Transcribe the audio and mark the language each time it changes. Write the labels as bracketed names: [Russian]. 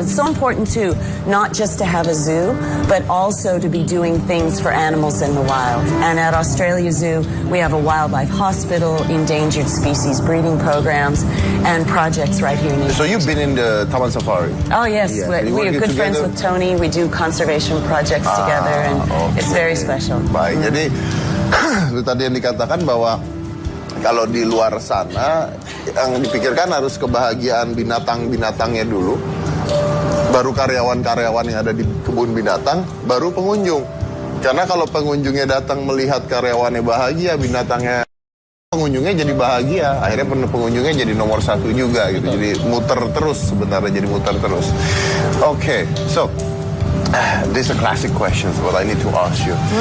[English] It's so important too, not just to have a zoo, but also to be doing things for animals in the wild. And at Australia Zoo, we have a wildlife hospital, endangered species breeding programs, and projects right here in Indonesia. So you've been in the Taman Safari? Oh yes, we are good friends with Tony. We do conservation projects together, and it's very special. [Indonesian] Baik, jadi itu tadi yang dikatakan bahwa Kalau di luar sana, yang dipikirkan harus kebahagiaan binatang-binatangnya dulu, baru karyawan-karyawan yang ada di kebun binatang, baru pengunjung. Karena kalau pengunjungnya datang melihat karyawannya bahagia, pengunjungnya jadi bahagia. Akhirnya pengunjungnya jadi nomor satu juga gitu. Jadi muter terus sebenarnya, jadi muter terus. [English] Okay, so this is a classic question, what I need to ask you.